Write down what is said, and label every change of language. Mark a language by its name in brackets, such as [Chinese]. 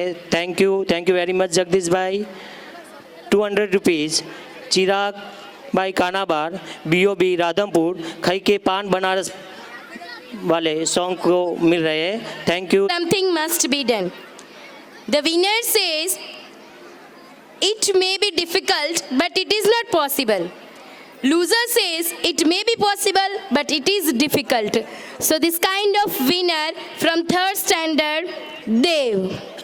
[English] Thank you very much Jagdish bhai. [Hindi] 200 rupees चिराग भाई Kanabar BOB राधमपुर खई के पान बनारस वाले सॉन्ग को मिल रहे हैं। [English] Thank you. Something must be done. The winner says, it may be difficult, but it is not possible. Loser says, it may be possible, but it is difficult. So this kind of winner from third standard, Dev.